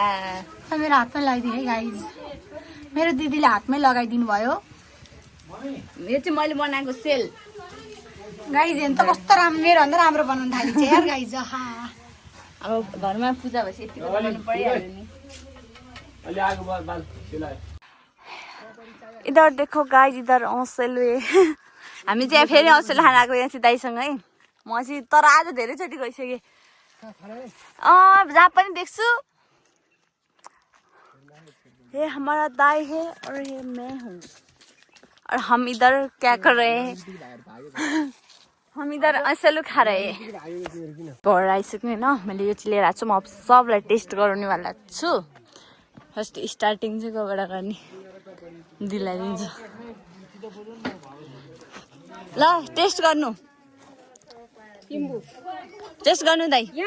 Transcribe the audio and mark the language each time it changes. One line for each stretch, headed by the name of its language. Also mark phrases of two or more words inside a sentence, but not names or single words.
Nepali: मेरो हातमै लगाइदिनु है गाइज। मेरो दिदीले हातमै लगाइदिनु भयो। यो चाहिँ मैले बनाएको सेल गाइज हेर्नु त कस्तो राम्रो, मेरो भन्दा राम्रो बनाउनु थालेको छ यार गाइज। अब घरमा पूजा भएपछि यति बनाउनु परिहाल्यो नि।
Hindi: इधर देखो गाइज, इधर औँसेलुए।
Nepali: हामी चाहिँ फेरि औँसेल खान आएको यहाँ चाहिँ दाइसँग है। म चाहिँ तर आज धेरैचोटि गइसकेँ। जहाँ पनि देख्छु
Hindi: ये हमारा दाई है और ये मैं हूँ और हम इधर क्या कर रहे हैं? हम इधर औँसेलु खा रहे हैं।
Nepali: घर आइसक्यो होइन। मैले यो चाहिँ लिएर आएको छु। म सबलाई टेस्ट गराउनेवाला छु।
English: first starting
Nepali: चाहिँ कोबाट गर्ने दिलाइदिन्छु। ल टेस्ट गर्नु, टेस्ट गर्नु दाइ।